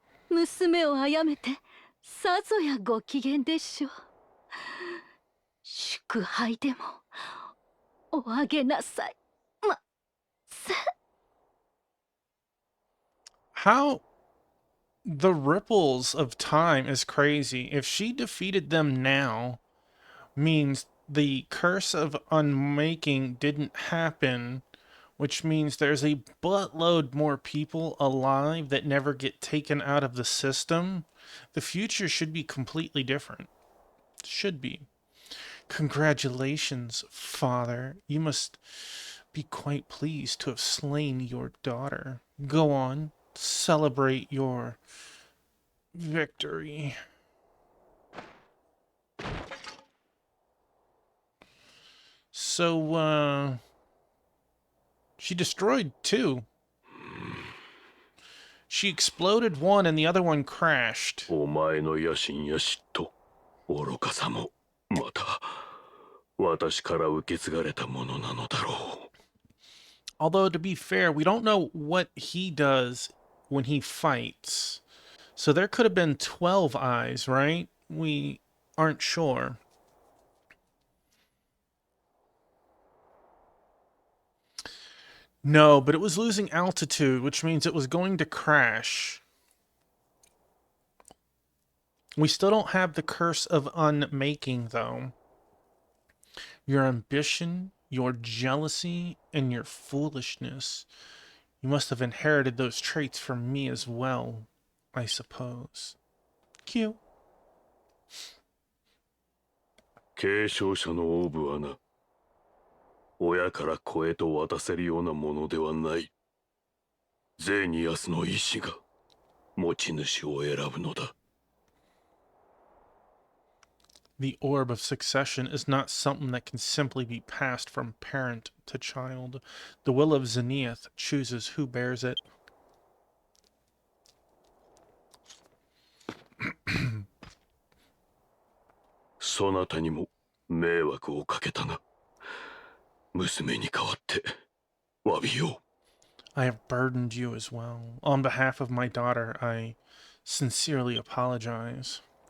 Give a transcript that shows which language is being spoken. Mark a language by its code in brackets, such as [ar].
[ja] 娘を殺めて、さぞやご機嫌でしょう。祝杯でも、おあげなさい。 [en] How the ripples of time is crazy. If she defeated them now, means the curse of unmaking didn't happen, which means there's a buttload more people alive that never get taken out of the system. The future should be completely different. Should be. Congratulations, father. You must be quite pleased to have slain your daughter. Go on, celebrate your victory. So, she destroyed two. She exploded one and the other one crashed. [ja] お前の野心や嫉妬、愚かさもまた私から受け継がれたものなのだろう。 [en] Although, to be fair, we don't know what he does when he fights. So there could have been 12 eyes, right? We aren't sure. No, but it was losing altitude, which means it was going to crash. We still don't have the curse of unmaking, though. Your ambition, your jealousy, and your foolishness. You must have inherited those traits from me as well, I suppose. Cute. [ja] 継承者のオーブはな、親から子へと渡せるようなものではない。ゼーニアスの意志が持ち主を選ぶのだ。 [en] The orb of succession is not something that can simply be passed from parent to child. The will of Zenith chooses who bears it. [ja] そなたにも迷惑をかけたな。娘に代わって詫びよう。 [en] I have burdened you as well. On behalf of my daughter, I sincerely apologize.